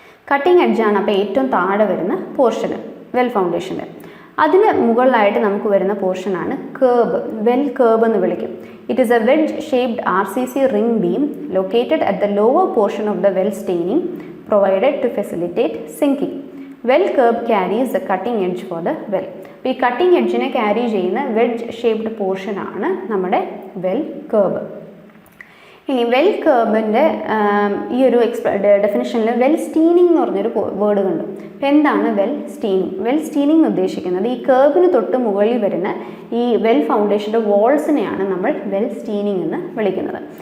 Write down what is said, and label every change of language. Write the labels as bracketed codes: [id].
[ml] Cutting എഡ്ജാണ് അപ്പോൾ ഏറ്റവും താഴെ വരുന്ന പോർഷന് വെൽ ഫൗണ്ടേഷൻ്റെ. അതിന് മുകളിലായിട്ട് നമുക്ക് വരുന്ന പോർഷനാണ് കേർബ്, വെൽ കേർബ് എന്ന് വിളിക്കും. [en] It is a wedge shaped RCC ring beam located at the lower portion of the well staining provided to facilitate sinking. Well curb carries the cutting edge for the well. [ml] ഈ cutting എഡ്ജിനെ carry ചെയ്യുന്ന wedge shaped പോർഷനാണ് നമ്മുടെ well curb. ഇനി well കേർബിൻ്റെ ഈ ഒരു ഡെഫിനിഷനിൽ well steining എന്ന് പറഞ്ഞൊരു word കണ്ടു. അപ്പോൾ എന്താണ് വെൽ സ്റ്റീനിങ്? വെൽ സ്റ്റീനിങ് എന്ന് ഉദ്ദേശിക്കുന്നത് ഈ കേർബിന് തൊട്ട് മുകളിൽ വരുന്ന ഈ വെൽ ഫൗണ്ടേഷൻ്റെ വാൾസിനെയാണ് നമ്മൾ വെൽ സ്റ്റീനിങ് എന്ന് വിളിക്കുന്നത്.